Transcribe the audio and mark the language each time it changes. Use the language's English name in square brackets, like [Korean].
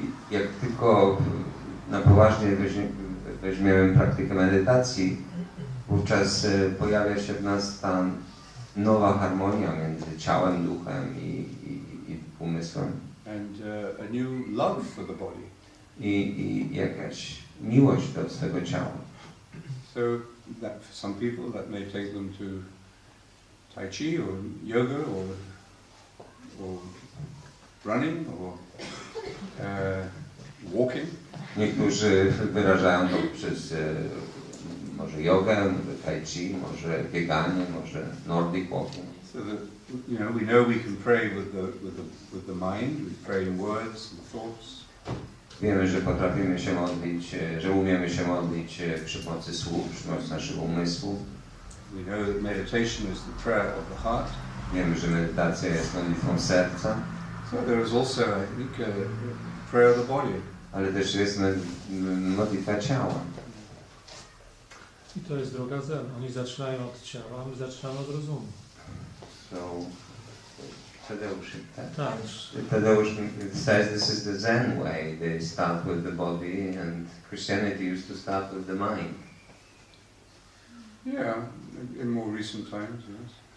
[Polish] Jak tylko na poważnie weźmiemy praktykę medytacji, wówczas pojawia się w nas ta nowa harmonia między ciałem, duchem i umysłem. [English] And a new love for the body. [Polish] I jakaś miłość do swego ciała. [English] So that for some people that may take them to Tai Chi or yoga or running or walking. [Polish] Niektórzy wyrażają to przez może jogę, może tai chi, może bieganie, może nordic walking. [English] So that, you know we can pray with the mind, we pray in words and thoughts. [Polish] Wiemy, że potrafimy się modlić, że umiemy się modlić przy pomocy słów, przy pomocy naszego umysłu. [English] We know that meditation is the prayer of the heart. [Polish] Wiemy, że medytacja jest modlitwą serca. [English] So there is also, I think, prayer of the body. [Polish] Ale też jest modlitwa ciała. I to jest droga zen. Oni zaczynają od ciała, my zaczynamy od rozumu. [English] So, Tadeusz, [Polish] Tak. [English] Tadeusz says this is the Zen way. They start with the body, and Christianity used to start with the mind. Yeah, in more recent times, yes.